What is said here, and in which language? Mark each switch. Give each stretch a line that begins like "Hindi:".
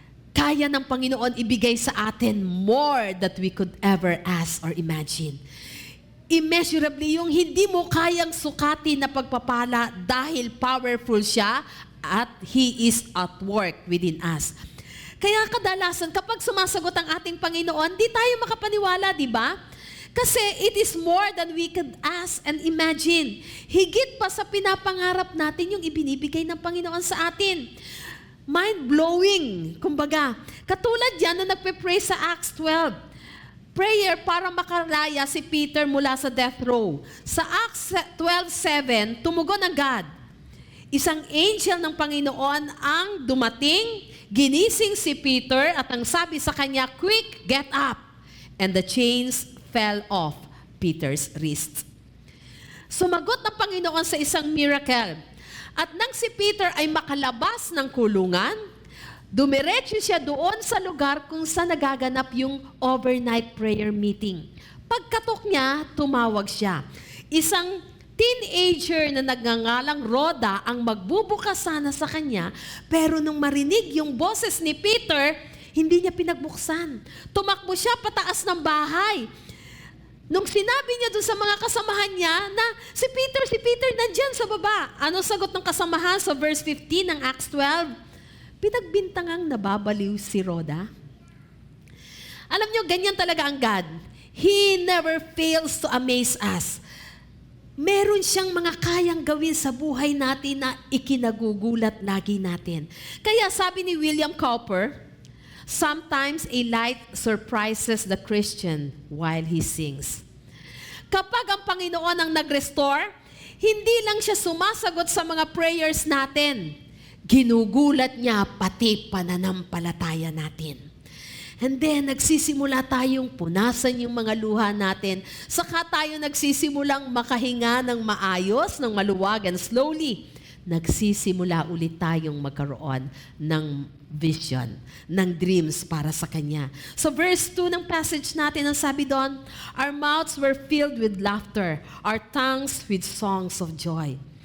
Filipino: Kaya ng Panginoon ibigay sa atin
English: more that we could ever ask or imagine.
Filipino: Immeasurably, yung hindi mo kayang sukatin na pagpapala dahil powerful siya at
English: He is at work within us.
Filipino: Kaya kadalasan, kapag sumasagot ang ating Panginoon, di tayo makapaniwala, di ba? Kasi
English: it is more than we could ask and imagine.
Filipino: Higit pa sa pinapangarap natin yung ibinibigay ng Panginoon sa atin. Mind-blowing, kumbaga. Katulad yan na nagpe-pray sa Acts 12. Prayer para makalaya si Peter mula sa death row. Sa Acts 12:7, tumugon ang God. Isang angel ng Panginoon ang dumating, ginising si Peter at ang sabi sa kanya,
English: "Quick, get up." And the chains fell off Peter's wrist.
Filipino: Sumagot ng Panginoon sa isang miracle. At nang si Peter ay makalabas ng kulungan, dumiretso siya doon sa lugar kung saan nagaganap yung overnight prayer meeting. Pagkatok niya, tumawag siya. Isang teenager na nagngangalang Rhoda ang magbubukas sana sa kanya, pero nung marinig yung boses ni Peter, hindi niya pinagbuksan. Tumakbo siya pataas ng bahay. Nung sinabi niya dun sa mga kasamahan niya na si Peter nandyan sa baba. Ano sagot ng kasamahan sa verse 15 ng Acts 12? Pinagbintangang nababaliw si Rhoda. Alam niyo, ganyan talaga ang God.
English: He never fails to amaze us.
Filipino: Meron siyang mga kayang gawin sa buhay natin na ikinagugulat lagi natin. Kaya sabi ni
English: William Cowper, sometimes a light surprises the Christian while he sings.
Filipino: Kapag ang Panginoon ang nag-restore, hindi lang siya sumasagot sa mga prayers natin. Ginugulat niya pati pananampalataya natin. And then, nagsisimula tayong punasan yung mga luha natin. Saka tayo nagsisimulang makahinga ng maayos, ng maluwag,
English: and slowly,
Filipino: nagsisimula ulit tayong magkaroon ng vision, ng dreams para sa Kanya. So verse 2 ng passage natin, ang sabi doon,
English: our mouths were filled with laughter, our tongues with songs of joy.